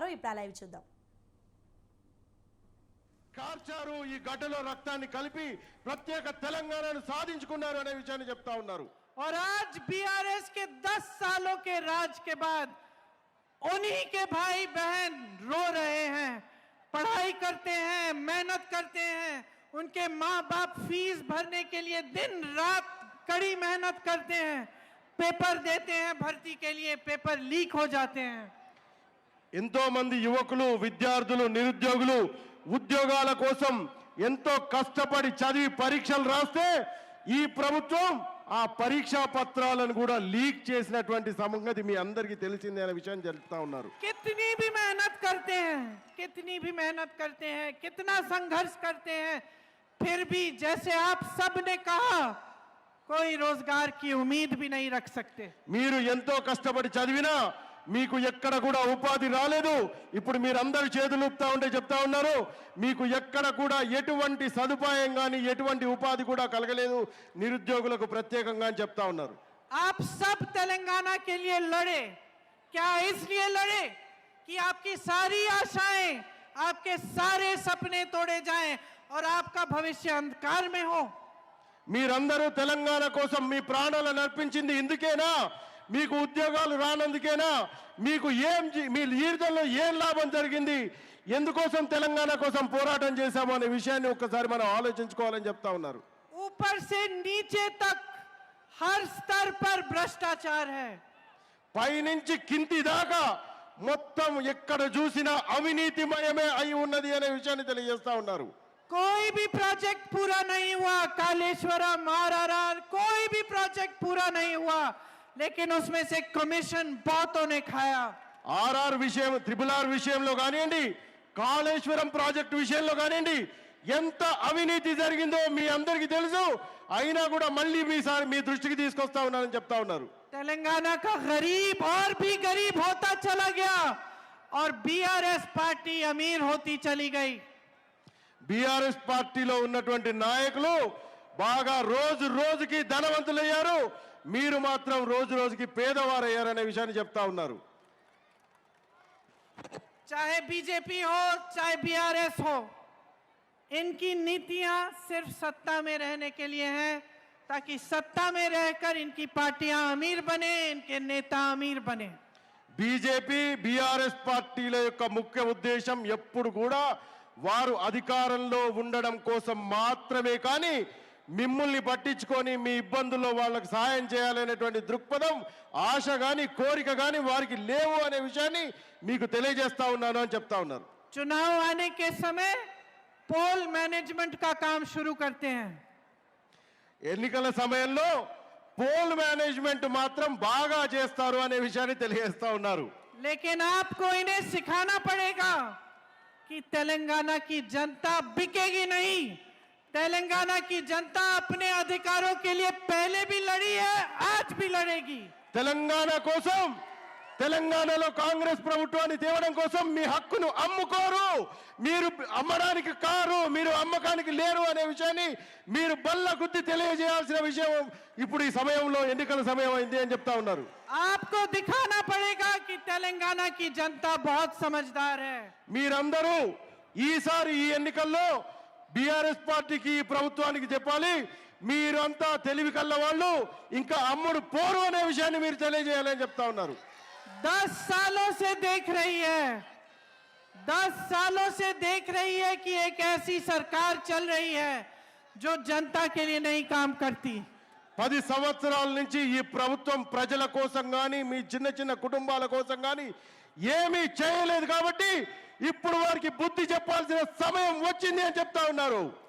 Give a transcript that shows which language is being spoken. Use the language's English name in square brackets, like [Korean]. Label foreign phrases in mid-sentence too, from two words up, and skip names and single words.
[Telugu] ఇప్పుడు లైవ్ చూద్దాం. కార్చారు ఈ గడ్డలో రక్తాన్ని కలిపి ప్రత్యేక తెలంగాణను సాధించుకున్నారు అనే విషయాన్ని చెప్తా ఉన్నారు. [Hindi] और आज बीआरएस के 10 सालों के राज के बाद उन्हीं के भाई बहन रो रहे हैं, पढ़ाई करते हैं, मेहनत करते हैं, उनके माँ बाप फीस भरने के लिए दिन रात कड़ी मेहनत करते हैं, पेपर देते हैं भर्ती के लिए, [English] paper leak [Hindi] हो जाते हैं. [Telugu] ఎంతో మంది యువకులు, విద్యార్థులు, నిరుద్యోగులు ఉద్యోగాల కోసం ఎంతో కష్టపడి చదివి పరీక్షలు రాస్తే ఈ ప్రభుత్వం ఆ పరీక్షా పత్రాలను కూడా లీక్ చేసినటువంటి సంగతి మీ అందరికీ తెలిసిందే అనే విషయాన్ని చెప్తా ఉన్నారు. [Hindi] कितनी भी मेहनत करते हैं, कितनी भी मेहनत करते हैं, कितना संघर्ष करते हैं, फिर भी जैसे आप सब ने कहा कोई रोजगार की उम्मीद भी नहीं रख सकते. [Telugu] మీరు ఎంతో కష్టపడి చదివినా మీకు ఎక్కడ కూడా ఉపాధి రాలేదు. ఇప్పుడు మీరందరూ చేతులు ఊపుతా ఉంటే చెప్తా ఉన్నారు, మీకు ఎక్కడ కూడా ఎటువంటి సదుపాయం కానీ ఎటువంటి ఉపాధి కూడా కలగలేదు, నిరుద్యోగులకు ప్రత్యేకంగా అని చెప్తా ఉన్నారు. [Hindi] आप सब तेलंगाना के लिए लड़े, क्या इसलिए लड़े कि आपकी सारी आशाएं, आपके सारे सपने तोड़े जाएं और आपका भविष्य अंधकार में हो. [Telugu] మీరందరూ తెలంగాణ కోసం మీ ప్రాణాలను అర్పించింది ఇందుకేనా? మీకు ఉద్యోగాలు రానందుకేనా? మీకు మీ జీవితంలో ఏం లాభం జరిగింది? ఎందుకోసం తెలంగాణ కోసం పోరాటం చేశాము అనే విషయాన్ని ఒక్కసారి మనం ఆలోచించుకోవాలని చెప్తా ఉన్నారు. [Hindi] ऊपर से नीचे तक हर स्तर पर भ्रष्टाचार है. [Telugu] పైనుంచి కింది దాకా మొత్తం ఎక్కడ చూసినా అవినీతిమయమే అయి ఉన్నది అనే విషయాన్ని తెలియజేస్తా ఉన్నారు. [Hindi] कोई भी प्रोजेक्ट पूरा नहीं हुआ, कालेश्वरम, आरआरआर, कोई भी प्रोजेक्ट पूरा नहीं हुआ, लेकिन उसमें से कमीशन बहुतों ने खाया. [Telugu] ఆర్ఆర్ విషయం, RRR విషయంలో కానివ్వండి, కాళేశ్వరం ప్రాజెక్టు విషయంలో కానివ్వండి, ఎంత అవినీతి జరిగిందో మీ అందరికీ తెలుసు. అయినా కూడా మళ్ళీ మీ దృష్టికి తీసుకొస్తా ఉన్నారని చెప్తా ఉన్నారు. [Hindi] तेलंगाना का गरीब और भी गरीब होता चला गया और बीआरएस पार्टी अमीर होती चली गई. [Telugu] బీఆర్ఎస్ పార్టీలో ఉన్నటువంటి నాయకులు బాగా రోజు రోజుకి ధనవంతులయ్యారు, మీరు మాత్రం రోజు రోజుకి పేదవారయ్యారనే విషయాన్ని చెప్తా ఉన్నారు. [Hindi] चाहे बीजेपी हो चाहे बीआरएस हो, इनकी नीतियां सिर्फ सत्ता में रहने के लिए हैं, ताकि सत्ता में रहकर इनकी पार्टियां अमीर बने, इनके नेता अमीर बने. [Telugu] బీజేపీ బీఆర్ఎస్ పార్టీల యొక్క ముఖ్య ఉద్దేశం ఎప్పుడు కూడా వారు అధికారంలో ఉండడం కోసం మాత్రమే, కానీ మిమ్మల్ని పట్టించుకొని మీ ఇబ్బందుల్లో వాళ్ళకి సహాయం చేయాలనేటువంటి దృక్పథం, ఆశ కానీ కోరిక కానీ వారికి లేవు అనే విషయాన్ని మీకు తెలియజేస్తా ఉన్నాను అని చెప్తా ఉన్నారు. [Hindi] चुनाव आने के समय [English] poll management [Hindi] का काम शुरू करते हैं. [Telugu] ఎన్నికల సమయంలో [English] poll management [Telugu] మాత్రం బాగా చేస్తారు అనే విషయాన్ని తెలియజేస్తా ఉన్నారు. [Hindi] लेकिन आपको इन्हें सिखाना पड़ेगा कि तेलंगाना की जनता बिकेगी नहीं. तेलंगाना की जनता अपने अधिकारों के लिए पहले भी लड़ी है, आज भी लड़ेगी. [Telugu] తెలంగాణ కోసం, తెలంగాణలో కాంగ్రెస్ ప్రభుత్వాన్ని తేవడం కోసం మీ హక్కును అమ్ముకోరు, మీరు అమ్మడానికి కారు, మీరు అమ్మకానికి లేరు అనే విషయాన్ని మీరు బల్ల గుద్ది తెలియజేయాల్సిన విషయం ఇప్పుడు ఈ సమయంలో, ఎన్నికల సమయం అయింది అని చెప్తా ఉన్నారు. [Hindi] आपको दिखाना पड़ेगा कि तेलंगाना की जनता बहुत समझदार है. [Telugu] మీరందరూ ఈసారి ఈ ఎన్నికల్లో బీఆర్ఎస్ పార్టీకి ఈ ప్రభుత్వానికి చెప్పాలి, మీరంతా తెలివి కల్ల వాళ్ళు, ఇంకా అమ్ముడు పోరు అనే విషయాన్ని మీరు తెలియజేయాలని చెప్తా ఉన్నారు. [Hindi] 10 सालों से देख रही है, 10 सालों से देख रही है कि एक ऐसी सरकार चल रही है जो जनता के लिए नहीं काम करती. [Telugu] 10 సంవత్సరాల నుంచి ఈ ప్రభుత్వం ప్రజల కోసం గాని మీ చిన్న చిన్న కుటుంబాల కోసం గాని ఏమీ చేయలేదు కాబట్టి ఇప్పుడు వారికి బుద్ధి చెప్పాల్సిన సమయం వచ్చింది అని చెప్తా ఉన్నారు.